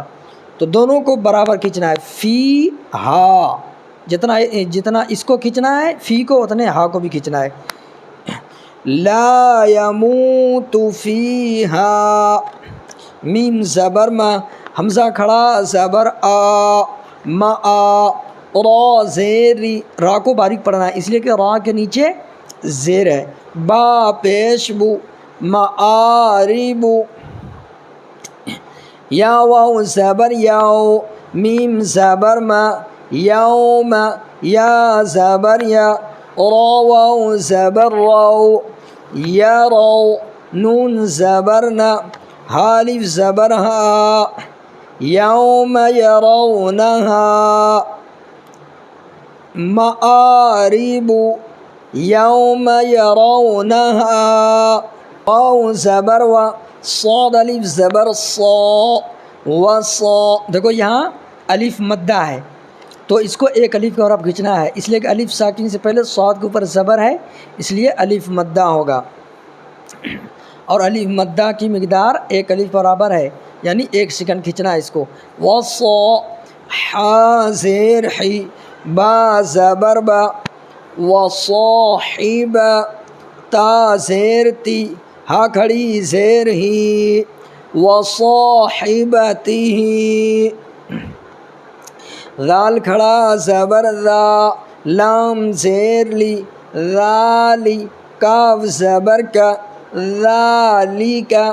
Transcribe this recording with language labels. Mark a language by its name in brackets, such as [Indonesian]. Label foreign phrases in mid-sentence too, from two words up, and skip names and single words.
[Urdu] تو دونوں کو برابر کھینچنا ہے. فی ہا جتنا اس کو کھینچنا ہے فی کو، اتنے ہا کو بھی کھینچنا ہے. [Arabic] لا یموت فیہا [Urdu] میم زبر ما حمزہ کھڑا زبر آ ما آ. را زیری را کو باریک پڑھنا ہے، اس لیے کہ را کے نیچے زیر ہے. با پیش بو معاربو. یا واو زبر یاو میم زبر ما یوم یا زبر یا را واو زبر راو یرو نون زبر نا حالف زبر ها [Arabic] یوم یرونها. معارب یوم یرونها. [Urdu] واو زبر و صاد الف زبر صا و صا. دیکھو یہاں الف مدہ ہے تو اس کو ایک الف کے برابر کھینچنا ہے، اس لیے کہ الف ساکن سے پہلے صاد کے اوپر زبر ہے، اس لیے الف مدہ ہوگا. اور الف مدہ کی مقدار ایک الف برابر ہے، یعنی 1 سیکنڈ کھینچنا ہے اس کو. وصا حا زیر حی با زبر با وصاحب تا زیر تی ہا کھڑی زیر ہی وصاحبتی. ذال کھڑا زبر ذا لام زیر لی ذالی کاف زبر کا ذالی کا.